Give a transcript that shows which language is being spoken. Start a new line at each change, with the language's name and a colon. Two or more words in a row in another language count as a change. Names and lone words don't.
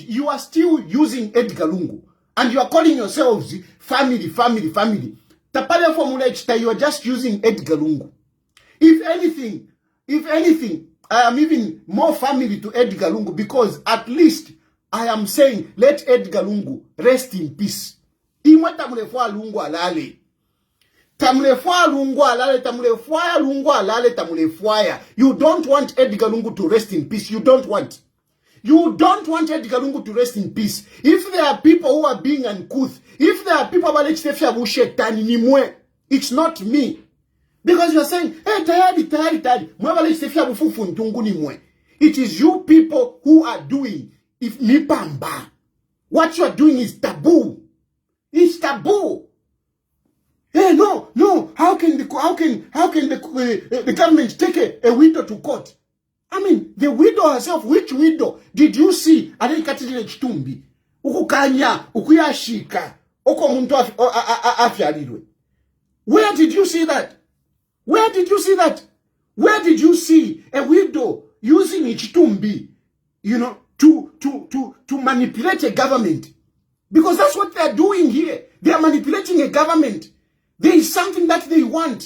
English: You are still using Edgar Lungu. And you are calling yourselves family. Tapale formula, you are just using Edgar Lungu. If anything, I am even more family to Edgar Lungu because at least I am saying, let Edgar Lungu rest in peace.
Bemba: Imwa tamulefwa Lungu alale.
English: You don't want Edgar Lungu to rest in peace. You don't want. You don't want Edgar Lungu to rest in peace. If there are people who are being uncouth, if there are people who it's not me. Because you are saying, hey, Tayali. It is you people who are doing. If Nipamba, what you are doing is taboo. It's taboo. Hey, no. How can the government take a widow to court? I mean, the widow herself, which widow did you see?
Bemba: Adekatile chitumbi. Ukukanya, ukuyashika. Oko muntu afyarirwe.
English: Where did you see that? Where did you see that? Where did you see a widow using chitumbi, to manipulate a government? Because that's what they are doing here. They are manipulating a government. There is something that they want.